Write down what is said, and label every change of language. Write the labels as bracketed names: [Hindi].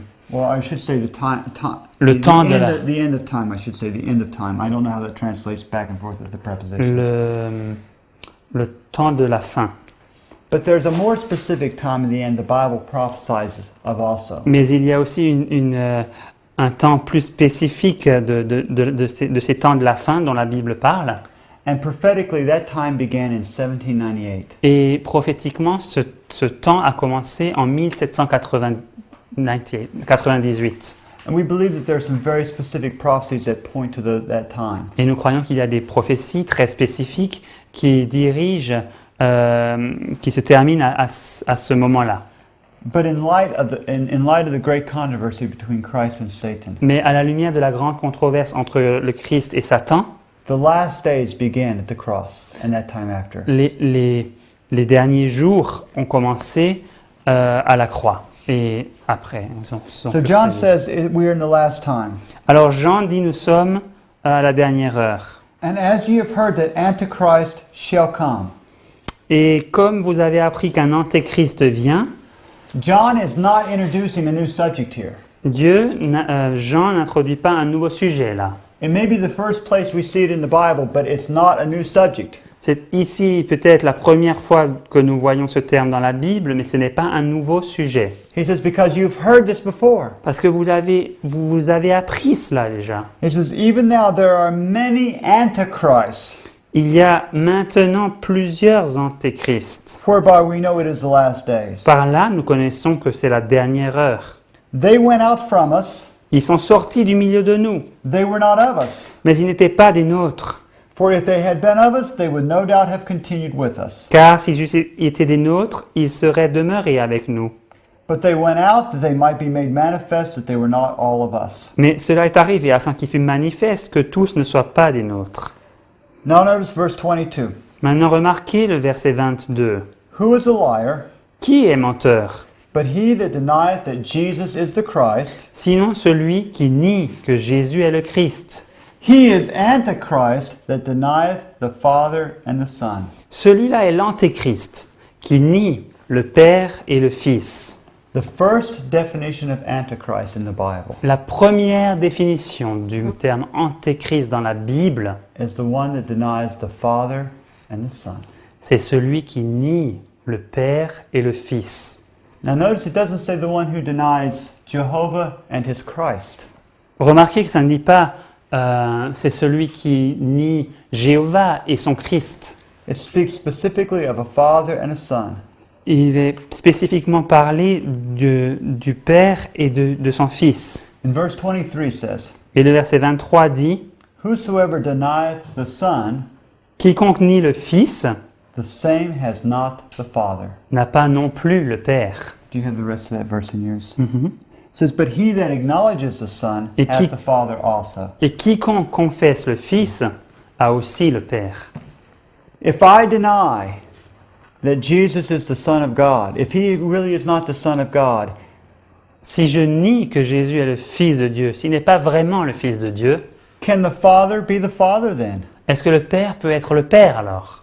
[English] Well, I should say the time. [French] Le temps de [English] the end of time. I should say the end of time. I don't know how that translates back and forth with the preposition. [French] le temps de la fin. [English] But there's a more specific time of the end the Bible prophesies of also. [French] Mais il y a aussi un temps plus spécifique de ces temps de la fin dont la Bible parle. [English] And prophetically, that time began in 1798. [French] Et prophétiquement, ce temps a commencé en 1798. [English] And we believe that there are some very specific prophecies that point to that time. [French] Et nous croyons qu'il y a des prophéties très spécifiques qui dirigent, qui se terminent à ce moment-là. [English] But in light of the great controversy between Christ and Satan, [French] Mais à la lumière de la grande controverse entre le Christ et Satan, [English] the last days began at the cross and that time after. [French] les derniers jours ont commencé à la croix. Et après, [English] So John says we are in the last time. [French] Alors Jean dit nous sommes à la dernière heure. [English] And as ye have heard that Antichrist shall come. [French] Et comme vous avez appris qu'un antéchrist vient, [English] John is not introducing a new subject here. [French] Jean n'introduit pas un nouveau sujet là. [English] It may be the first place we see it in the Bible, but it's not a new subject. [French] C'est ici peut-être la première fois que nous voyons ce terme dans la Bible, mais ce n'est pas un nouveau sujet. [English] He says, because you've heard this before. [French] Parce que vous avez appris cela déjà. [English] He says, even now there are many antichrists, [French] Il y a maintenant plusieurs antéchrists. [English] whereby we know it is the last days. [French] Par là, nous connaissons que c'est la dernière heure. [English] They went out from us, [French] Ils sont sortis du milieu de nous, [English] they were not of us. [French] mais ils n'étaient pas des nôtres. [English] For if they had been of us, they would no doubt have continued with us. [French] Car s'ils eussent été des nôtres, ils seraient demeurés avec nous. [English] But they went out that they might be made manifest that they were not all of us. [French] Mais cela est arrivé afin qu'il fût manifeste que tous ne soient pas des nôtres. [English] Now notice verse 22. [French] Maintenant remarquez le verset 22. [English] Who is a liar, [French] Qui est menteur? [English] but he that denieth that Jesus is the Christ? [French] Sinon celui qui nie que Jésus est le Christ. [English] He is Antichrist that denieth the Father and the Son. [French] Celui-là est l'antéchrist, qui nie le Père et le Fils. [English] The first definition of Antichrist in the Bible [French] La première définition du terme antéchrist dans la Bible, [English] is the one that denies the Father and the Son. [French] c'est celui qui nie le Père et le Fils. [English] Now notice it doesn't say the one who denies Jehovah and his Christ. [French] Remarquez que ça ne dit pas c'est celui qui nie Jéhovah et son Christ. [English] It speaks specifically of a father and a son. [French] Il est spécifiquement parlé du Père et de son Fils. [English] In verse 23 says, [French] Et le verset 23 dit [English] Whosoever denieth the Son, [French] « Quiconque nie le Fils [English] the same has not the Father. [French] n'a pas non plus le Père. » [English] Do you have the rest of that verse in yours? It says, But he that acknowledges the Son [French] Et [English] hath [French] qui- [English] the Father also. [French] Et quiconque confesse le Fils a aussi le Père. [English] If I deny that Jesus is the Son of God, if he really is not the Son of God, [French] Si je nie que Jésus est le Fils de Dieu, s'il n'est pas vraiment le Fils de Dieu, [English] can the Father be the Father then? [French] est-ce que le Père peut être le Père alors?